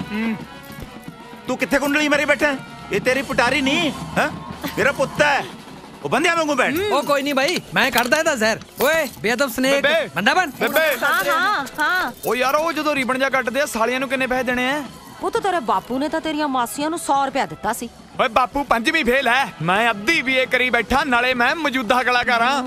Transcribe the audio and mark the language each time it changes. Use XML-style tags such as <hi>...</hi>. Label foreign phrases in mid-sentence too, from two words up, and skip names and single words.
<pa>ਤੂੰ ਕਿੱਥੇ ਕੁੰਡਲੀ ਮਾਰੀ ਬੈਠਾ ਯੇ ਤੇਰੀ ਪੁਟਾਰੀ ਨਹੀਂ ਹੈ ਮੇਰਾ ਪੁੱਤਾ ਹੈ ਉਹ ਬੰਦਿਆਂ ਵਾਂਗੂ ਬੈਠ। ਉਹ ਕੋਈ ਨਹੀਂ ਭਾਈ, ਮੈਂ ਕੱਢਦਾ ਇਹਦਾ ਜ਼ਹਿਰ। ਓਏ ਬੇਅਦਬ ਸਨੇਕ, ਬੰਦਾ ਬਣ। ਹਾਂ ਉਹ ਯਾਰ ਉਹ ਜਦੋਂ ਰੀਬਨ ਜਾ ਕੱਟਦੇ ਆ ਸਾਲੀਆਂ ਨੂੰ ਕਿੰਨੇ ਪੈਸੇ ਦੇਣੇ ਆ? ਉਹ ਤਾਂ ਤੇਰੇ ਬਾਪੂ ਨੇ ਤਾਂ ਤੇਰੀਆਂ ਮਾਸੀਆਂ ਨੂੰ 100 ਰੁਪਇਆ ਦਿੱਤਾ ਸੀ। ਓਏ ਬਾਪੂ 5ਵੀਂ ਫੇਲ ਹੈ, ਮੈਂ ਅੱਧੀ BA ਕਰੀ ਬੈਠਾ, ਨਾਲੇ ਮੈਂ ਮੌਜੂਦਾ ਕਲਾਕਾਰ ਹਾਂ।</pa>